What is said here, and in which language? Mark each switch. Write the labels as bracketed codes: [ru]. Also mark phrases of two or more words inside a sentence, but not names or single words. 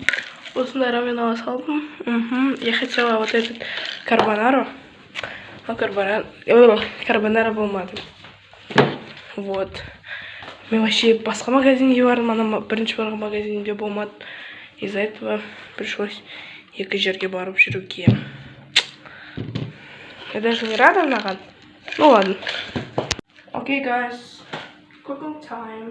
[kk] Осындай рамен ала салдым. [ru] Я хотела вот этот карбонару. [kk] Но карбонара болмады. [ru] Вот. [kk] Мен вообще басқа магазинге бардым, ана бірінші барған магазинде болмады. [ru] Из-за этого пришлось [kk] екі жерге барып жүруге. [ru] Я даже не рада маған. Ну ладно. [en] Окей, guys. Cooking time.